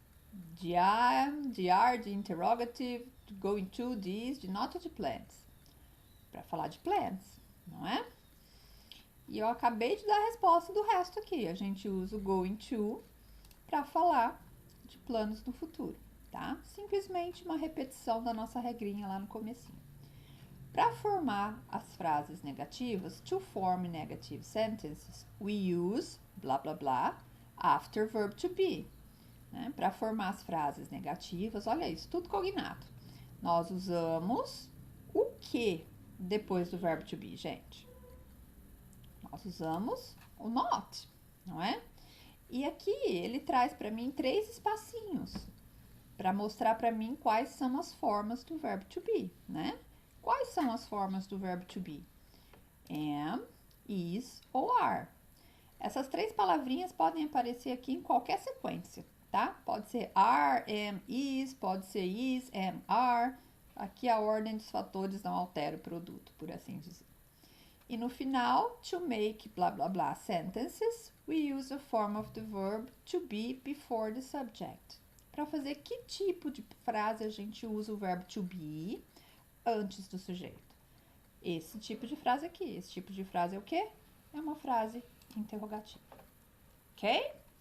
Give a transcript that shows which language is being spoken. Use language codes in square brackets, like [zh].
[pt] De are, de interrogative, de going to, de is, de not, de plans. Para falar de plans, não é? E eu acabei de dar a resposta do resto aqui. A gente usa o going to para falar de planos no futuro, tá? Simplesmente uma repetição da nossa regrinha lá no comecinho. Para formar as frases negativas, [en] to form negative sentences, we use blá blá blá after verb to be. [pt] Né? Para formar as frases negativas, olha isso, tudo cognato. Nós usamos o que depois do verbo to be, gente? Nós usamos o not, não é? E aqui ele traz para mim 3 espacinhos para mostrar para mim quais são as formas do verbo to be, né? Quais são as formas do verbo to be? Am, is ou are. Essas 3 palavrinhas podem aparecer aqui em qualquer sequência, tá? Pode ser are, am, is, pode ser is, am, are. Aqui a ordem dos fatores não altera o produto, por assim dizer. E no final, [en] to make blá blá blá sentences, we use a form of the verb to be before the subject. [pt] Para fazer que tipo de frase a gente usa o verbo to be antes do sujeito? Esse tipo de frase aqui. Esse tipo de frase é o quê? É uma frase interrogativa. Ok?